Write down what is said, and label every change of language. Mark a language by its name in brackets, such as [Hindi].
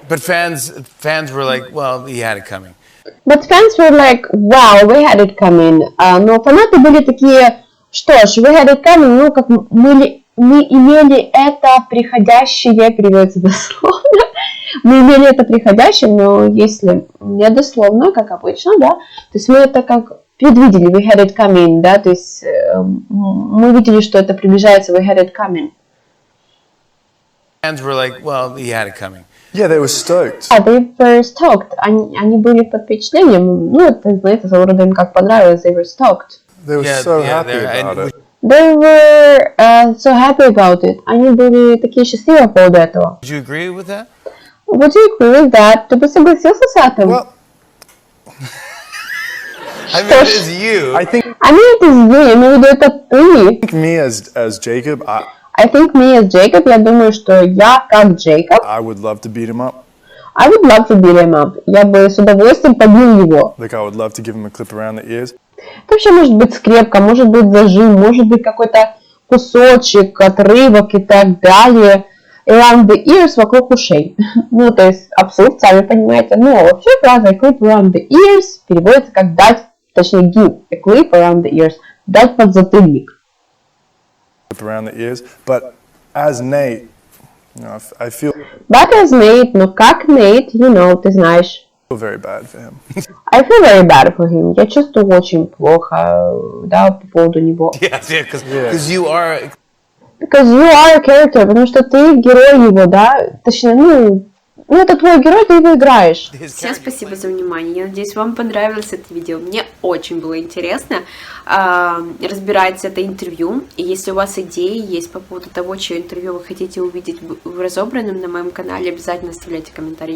[English] But fans were like, well, he had it coming. But fans were like, wow, we had it coming. [Russian] Но фанаты были такие, что ж, [English] we had it coming, [Russian] ну, как мы имели это приходящее, переводится дословно. Мы имели это приходящее, но если не дословно, как обычно, да, то есть мы это как предвидели, [English] we had it coming, [Russian] да, то есть мы видели, что это приближается, we had it coming. [English] Fans were like, well, he had it coming. Yeah, they were stoked. They were stoked. [Russian] Они были под впечатлением. Ну, это, знаете, своего рода им как понравилось. [English] They were stoked. They were so happy about it. They were so happy about it. [Russian] Они были такие счастливые по поводу этого. [English] Would you agree with that? Would you agree with that? [Russian] Ты бы согласился с этим? [English] Well, I mean, it is you. I think I mean, it is you. [Russian] Я имею в виду, это ты. [English] me as Jacob, I think me as Jacob, [Russian] я думаю, что я как Джейкоб. [English] I would love to beat him up. I would love to beat him up. [Russian] Я бы с удовольствием побил его. [English] Like I would love to give him a clip around the ears. [Russian] Это вообще может быть скрепка, может быть зажим, может быть какой-то кусочек, отрывок и так далее. [English] Around the ears, [Russian] вокруг ушей. Ну, то есть абсурд, сами понимаете. Но вообще фраза clip around the ears переводится как дать, точнее [English] give a clip around the ears, [Russian] дать подзатыльник. [English] Clip around the ears. But as Nate, you know, I feel But as Nate, [Russian] но как [English] Nate, you know, [Russian] ты знаешь. [English] very bad for him. I feel very bad for him. [Russian] Я чувствую очень плохо, да, по поводу него. [English] Yes, yeah, because you are. Because you are a character, [Russian] потому что ты герой его, да, точнее, ну это твой герой, ты его играешь. Всем спасибо за внимание. Я надеюсь, вам понравилось это видео. Мне очень было интересно разбирать это интервью. И если у вас идеи есть по поводу того, чье интервью вы хотите увидеть разобранным на моем канале, обязательно оставляйте комментарий.